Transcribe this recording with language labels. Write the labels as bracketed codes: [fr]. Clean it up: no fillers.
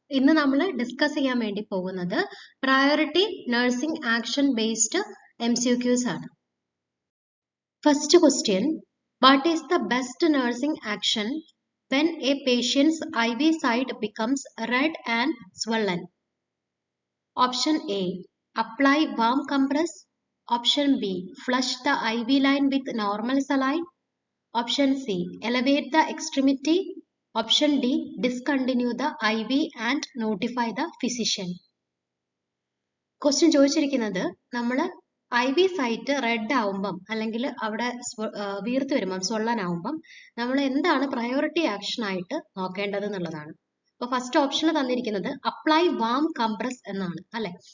[ml] ഇന്ന് നമ്മൾ ഡിസ്കസ് ചെയ്യാൻ വേണ്ടി പോകുന്നത് priority nursing action based MCQs ആണ്. [en] First question, what is the best nursing action when a patient's IV site becomes red and swollen? Option A, apply warm compress. Option B, flush the IV line with normal saline. Option C, elevate the extremity. Option D, discontinue the IV and notify the physician. [ml] Question ചോദിച്ചിരിക്കുന്നത് നമ്മൾ IV site red ആവുമ്പം അല്ലെങ്കിൽ അവിടെ വീർത്ത് വരുമ്പം സ്വള്ളനാവുമ്പം നമ്മൾ എന്താണ് priority action ആയിട്ട് നോക്കേണ്ടത് എന്നുള്ളതാണ്. അപ്പോൾ ഫസ്റ്റ് ഓപ്ഷനിൽ തന്നിരിക്കുന്നത് [en] apply warm compress [ml] എന്നാണ് അല്ലെ.